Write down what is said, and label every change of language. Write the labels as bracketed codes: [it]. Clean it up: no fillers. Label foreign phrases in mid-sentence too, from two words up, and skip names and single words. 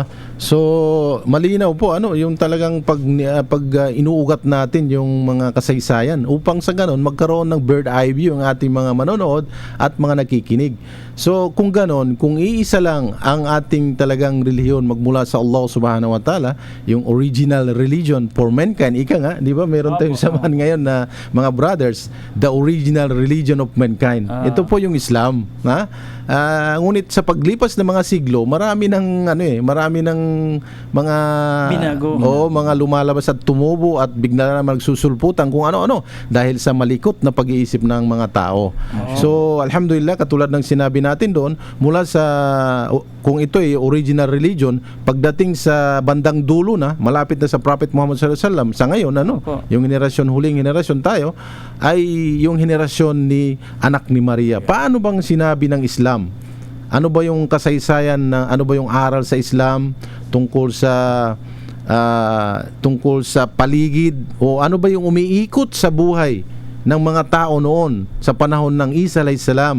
[tl] So, malinaw po yung talagang pag inuugat natin yung mga kasaysayan upang sa ganon magkaroon ng [en] bird eye view [tl] ang ating mga manonood at mga nakikinig. So, kung ganon, kung iisa lang ang ating talagang relihiyon magmula sa [ar] الله سبحانه وتعالى, [en] yung original religion for mankind, [tl] ika nga, di ba? Meron tayong samahan ngayon na mga brothers, [en] the original religion of mankind. [tl] Ito po yung Islam, ha? Ngunit sa paglipas ng mga siglo, marami ng mga binago. Mga lumalabas at tumubo at bigla na magsusulputan kung ano-ano dahil sa malikot na pag-iisip ng mga tao. So, alhamdulillah, katulad ng sinabi natin doon, mula sa kung ito ay [en] original religion, [tl] pagdating sa bandang dulo na, malapit na sa Prophet Muhammad [ar] صلى الله عليه وسلم, [tl] sa ngayon, yung huling henerasyon tayo, ay yung henerasyon ni anak ni Maria. Paano bang sinabi ng Islam? Ano ba yung kasaysayan, ano ba yung aral sa Islam tungkol sa paligid, o ano ba yung umiikot sa buhay ng mga tao noon sa panahon ng Isa [ar] عليه السلام?